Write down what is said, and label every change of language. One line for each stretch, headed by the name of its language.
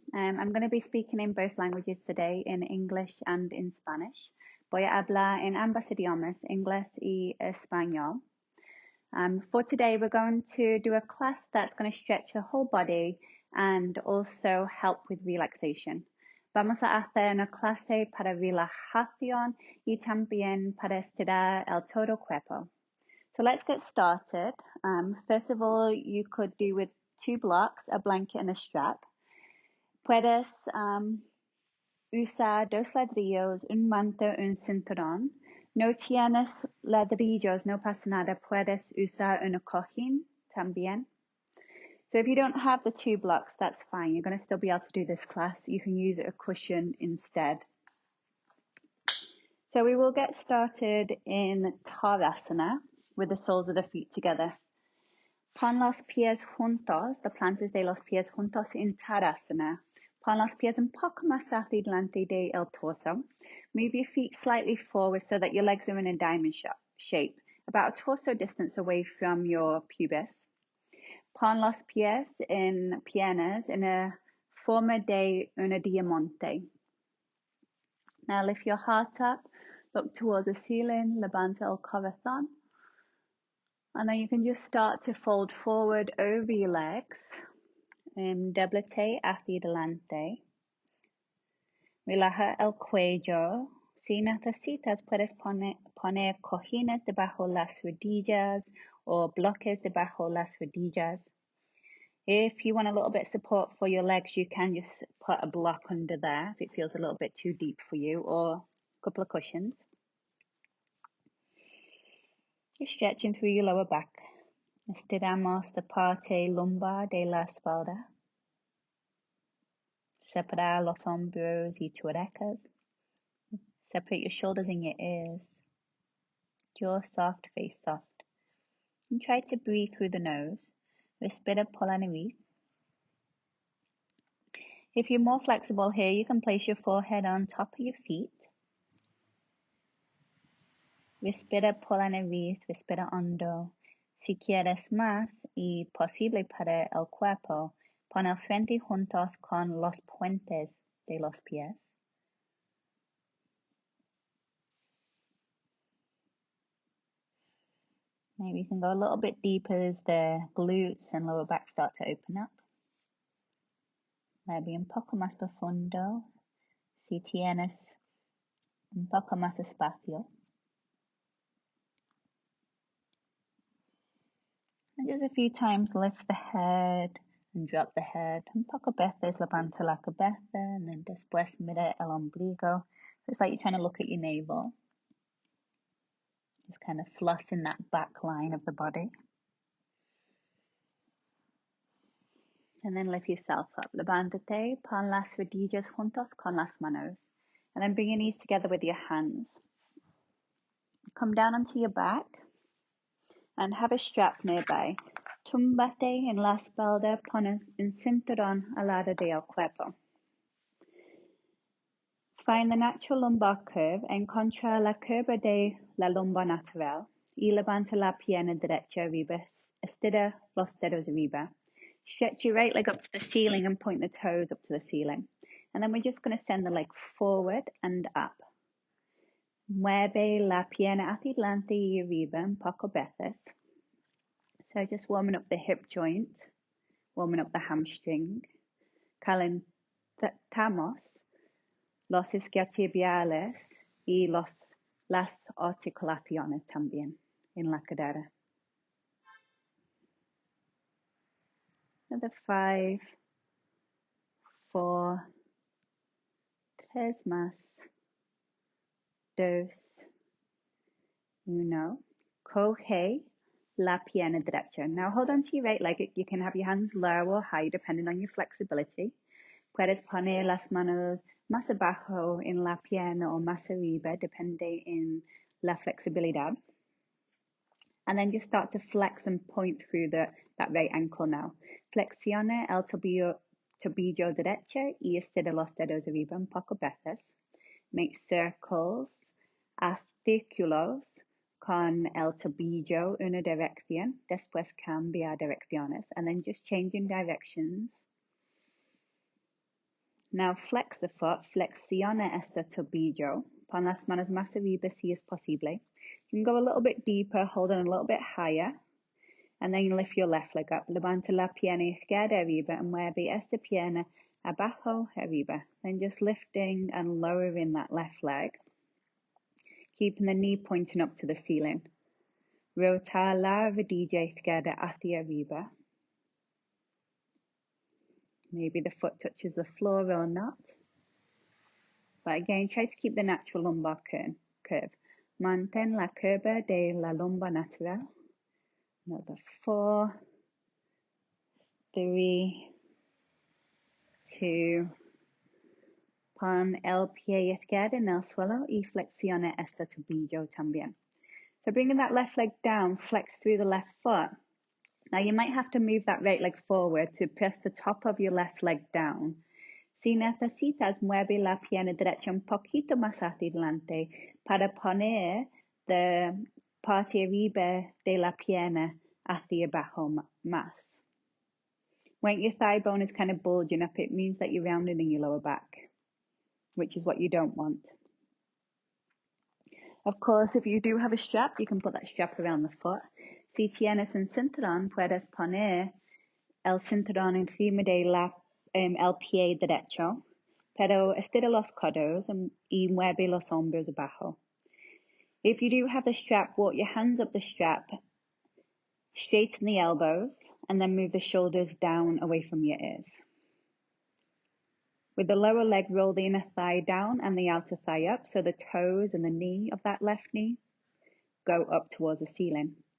English: I'm going to be speaking in both languages today, in English and in Spanish.
Spanish: Voy a hablar en ambas idiomas, inglés y español.
English: For today, we're going to do a class that's going to stretch the whole body and also help with relaxation.
Spanish: Vamos a hacer una clase para relajación y también para estirar el todo cuerpo.
English: So let's get started. First of all, you could do with 2 blocks, a blanket and a strap.
Spanish: Puedes usar 2 ladrillos, un manto, un cinturón. No tienes ladrillos, no pasa nada. Puedes usar un cojín también.
English: So if you don't have the 2 blocks, that's fine. You're going to still be able to do this class. You can use a cushion instead. So we will get started in Tadasana with the soles of the feet together.
Spanish: Pon los pies juntos,
English: the
Spanish: plantas de los pies juntos en Tadasana. Pon los pies un poco más hacia delante de el torso.
English: Move your feet slightly forward so that your legs are in a diamond shape, about a torso distance away from your pubis.
Spanish: Pon los pies en piernas
English: in
Spanish: a forma de una diamante.
English: Now lift your heart up, look towards the ceiling,
Spanish: levanta el corazón.
English: And then you can just start to fold forward over your legs.
Spanish: Doblete hacia adelante. Relaja el cuello. Si necesitas, puedes poner cojines debajo las rodillas
English: or
Spanish: bloques debajo las rodillas.
English: If you want a little bit of support for your legs, you can just put a block under there if it feels a little bit too deep for you, or a couple of cushions. Just stretching through your lower back.
Spanish: Estiramos la parte lumbar de la espalda. Separar los hombros y tu orejas.
English: Separate your shoulders and your ears. Jaw soft, face soft. And try to breathe through the nose.
Spanish: Respira por la nariz.
English: If you're more flexible here, you can place your forehead on top of your feet.
Spanish: Respira por la nariz, respira hondo. Si quieres más y posible para el cuerpo, pon el frente juntos con los puentes de los pies.
English: Maybe you can go a little bit deeper as the glutes and lower back start to open up. Maybe
Spanish: un poco más profundo, si tienes un poco más espacio.
English: And just a few times lift the head and drop the head.
Spanish: Un poco veces levanta la cabeza
English: and then
Spanish: después mira el ombligo.
English: It's like you're trying to look at your navel. Just kind of flossing that back line of the body. And then lift yourself up.
Spanish: Levántate, pon las rodillas juntos con las manos.
English: And then bring your knees together with your hands. Come down onto your back and have a strap nearby.
Spanish: Túmbate en la espalda, pon un cinturón al lado del cuerpo.
English: Find the natural lumbar curve,
Spanish: encontra la curva de la lumbar natural y levanta la pierna derecha arriba, estira los dedos arriba.
English: Stretch your right leg up to the ceiling and point the toes up to the ceiling. And then we're just going to send the leg forward and up.
Spanish: Mueve la pierna hacia adelante y arriba un poco veces.
English: So just warming up the hip joint, warming up the hamstring.
Spanish: Calentamos los isquiotibiales y las articulaciones también en la cadera.
English: Another 5, 4, 3
Spanish: más,
English: 2, 1.
Spanish: Coge la pierna derecha.
English: Now hold on to your right leg. You can have your hands low or high depending on your flexibility.
Spanish: Puedes poner las manos más abajo en la pierna o más arriba, depende en la flexibilidad.
English: And then just start to flex and point through that right ankle now.
Spanish: Flexiona el tobillo derecho y estira los dedos arriba un poco veces.
English: Make circles,
Spanish: artículos con el tobillo una dirección, después cambia direcciones,
English: and then just changing directions. Now flex the foot,
Spanish: flexiona este tobillo, pon las manos más arriba si es posible.
English: You can go a little bit deeper, hold on a little bit higher, and then lift your left leg up.
Spanish: Levanta la pierna izquierda arriba
English: and
Spanish: mueve esta pierna abajo arriba.
English: Then just lifting and lowering that left leg, keeping the knee pointing up to the ceiling.
Spanish: Rotar la rodilla izquierda hacia arriba.
English: Maybe the foot touches the floor or not. But again, try to keep the natural lumbar curve.
Spanish: Mantén la curva de la lumbar natural.
English: Another 4, 3, 2.
Spanish: Pon el pie izquierdo en el suelo y flexiona este tobillo también.
English: So bringing that left leg down, flex through the left foot. Now you might have to move that right leg forward to press the top of your left leg down.
Spanish: Si necesitas, mueve la pierna derecha un poquito más hacia adelante para poner la parte arriba de la pierna hacia abajo más.
English: When your thigh bone is kind of bulging up, it means that you're rounding in your lower back, which is what you don't want. Of course, if you do have a strap, you can put that strap around the foot.
Spanish: Si tienes un cinturón, puedes poner el cinturón encima de el pie derecho, pero estira los codos y mueve los hombros abajo.
English: If you do have the strap, walk your hands up the strap, straighten the elbows, and then move the shoulders down away from your ears. With the lower leg, roll the inner thigh down and the outer thigh up, so the toes and the knee of that left knee go up towards the ceiling.